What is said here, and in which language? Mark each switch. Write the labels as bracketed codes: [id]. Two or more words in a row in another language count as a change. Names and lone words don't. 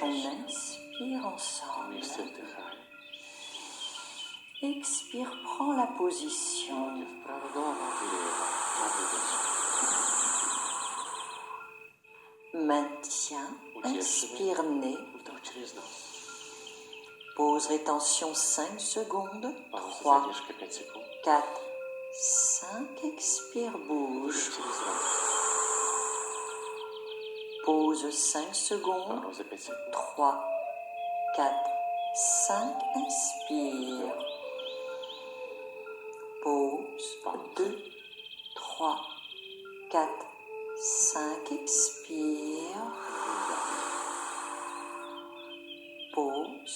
[fr] On inspire ensemble. [ru] Вместе вдыхаем. [fr] Expire, prends la position. [ru] Ноги вправо, голова влево. На выдохе. [fr] Maintien, inspire nez. [ru] Вдох через нос. [fr] Pause, rétention 5 secondes. [ru] Пауза, 3, задержка 5 секунд. [fr] 4, 5. Expire, [ru] Выдох [fr] bouge. [ru] через рот. [fr] Pause 5 secondes. [ru] Пауза 5 секунд. 3, 4, 5. [fr] Inspire. Pause. 2, 3, 4, 5. Expire. Pause.